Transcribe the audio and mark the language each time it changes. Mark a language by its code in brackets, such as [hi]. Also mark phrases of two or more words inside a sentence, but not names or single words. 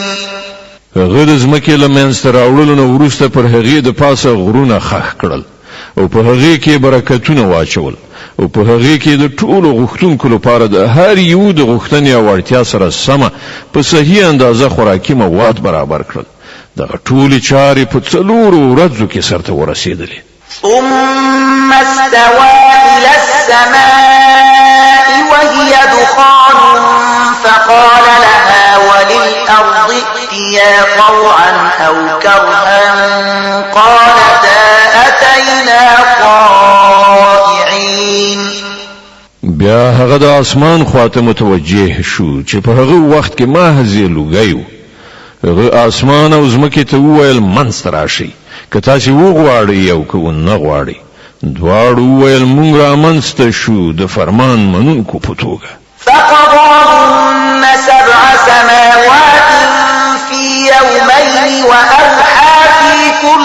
[ps] هغه د ځمکې له منځته راوړلو نه وروسته پر هغې د پاسه غرونه خښ کړل او په هغې کې برکتونه واچول او په هغې کې د ټولو غوښتونکو لپاره د هر یو د غوښتنې او اړتیا سره سمه په صحیح اندازه خوراکي مواد برابر کړل دغه ټولې چارې په 4 ورځو کې سرته ورسېدلې [ar] ثم استوى إلى السماء وهي دخان فقال لها وللأرض ائتيا طوعا أو كرها قالتا أتينا طائعين [ps] بیا هغه د اسمان خواته متوجه شو چې په هغه وخت کې محض لوګي هغه اسمان او ځمکې ته وویل منځ ته راشئ که تاسې وغواړئ او که ونه غواړئ دواړو وویل موږ رامنځته شو د فرمان منونکو په توګه [ar] فقضاهن 7 سماوات في يومين وأوحى في